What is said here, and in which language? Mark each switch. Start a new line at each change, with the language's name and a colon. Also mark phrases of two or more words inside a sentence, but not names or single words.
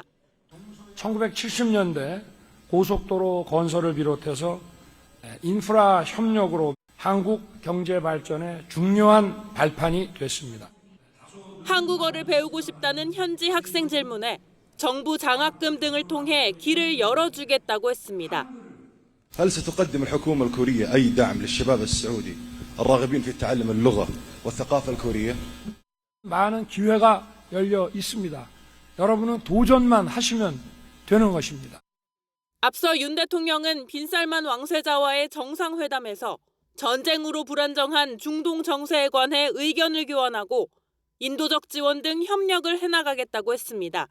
Korean: 1970년대 고속도로 건설을 비롯해서 인프라 협력으로 한국 경제 발전에 중요한 발판이 됐습니다. 한국어를 배우고 싶다는 현지 학생 질문에 정부 장학금 등을 통해 길을 열어주겠다고 했습니다.
Arabic: هل ستقدم الحكومة الكورية أي دعم للشباب السعودي الراغبين في تعلم اللغة والثقافة الكورية؟
Korean: 많은 기회가 열려 있습니다. 여러분은 도전만 하시면 되는 것입니다. 앞서 윤 대통령은 빈살만 왕세자와의 정상회담에서 전쟁으로 불안정한 중동 정세에 관해 의견을 교환하고 인도적 지원 등 협력을 해나가겠다고 했습니다.